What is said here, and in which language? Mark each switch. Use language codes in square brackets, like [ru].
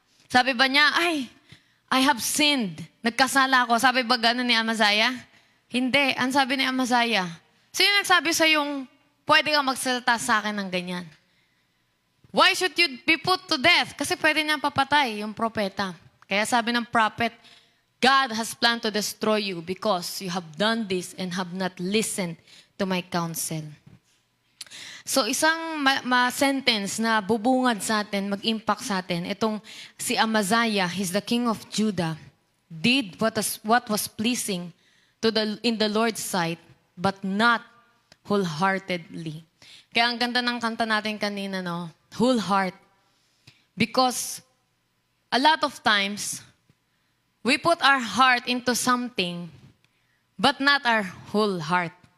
[tl] Sabi ba niya, ay, [en] I have sinned. [tl] Nagkasala ako. Sabi ba gano'n ni Amaziah? Hindi. Ang sabi ni Amaziah, sino nagsabi sa yung pwede kang magsalita sa akin ng ganyan? [en] Why should you be put to death? [tl] Kasi pwede niya papatay yung propeta. Kaya sabi ng prophet, [en] God has planned to destroy you because you have done this and have not listened to my counsel. [tl] So isang sentence na bubungad sa atin, mag-impact sa atin, itong si Amaziah, [en] he's the king of Judah, did what was pleasing in the Lord's sight, but not wholeheartedly. [tl] Kaya ang ganda ng kanta natin kanina, no? [en] Whole heart. Because a lot of times, we put our heart into something, but not our whole heart.